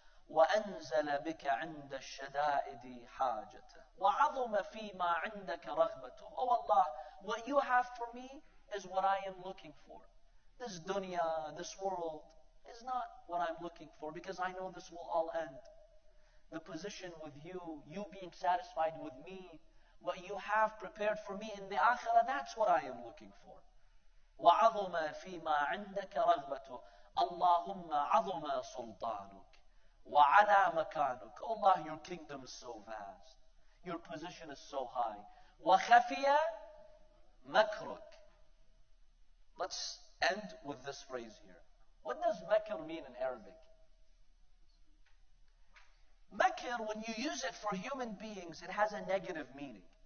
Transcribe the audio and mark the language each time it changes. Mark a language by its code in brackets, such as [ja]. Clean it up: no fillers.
[ar] وأنزل بك عند الشدائد حاجته وعظم فيما عندك رغبته. [en] Oh Allah, what you have for me is what I am looking for. This dunya, this world, is not what I'm looking for, because I know this will all end. The position with you, you being satisfied with me, what you have prepared for me in the akhirah, that's what I am looking for. [ar] وعظم فيما عندك رغبته. اللهم عظم سلطانك وعلى مكانك. [en] Oh Allah, your kingdom is so vast. Your position is so high. [ar] وخفي مكرك. [en] Let's end with this phrase here. What does makr mean in Arabic? Makr, when you use it for human beings, it has a negative meaning.